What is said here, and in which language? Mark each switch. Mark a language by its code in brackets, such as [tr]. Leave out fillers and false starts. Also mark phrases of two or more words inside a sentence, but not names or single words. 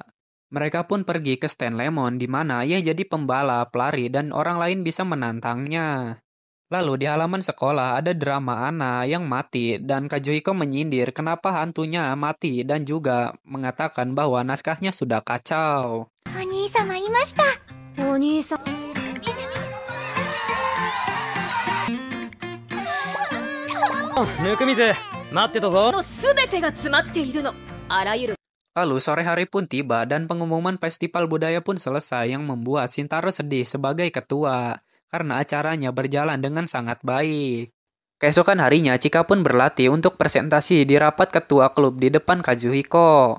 [id] Mereka pun pergi ke stand Lemon di mana ia jadi pembalap, pelari, dan orang lain bisa menantangnya. Lalu di halaman sekolah ada drama Ana yang mati dan Kazuhiko menyindir kenapa hantunya mati dan juga mengatakan bahwa naskahnya sudah kacau. [ja] お兄様いました。お兄さん。ぬくみず待ってたぞ。の全てが詰まっているの。あらゆる [id] Lalu sore hari pun tiba dan pengumuman festival budaya pun selesai yang membuat Shintaro sedih sebagai ketua karena acaranya berjalan dengan sangat baik. Keesokan harinya Chika pun berlatih untuk presentasi di rapat ketua klub di depan Kazuhiko.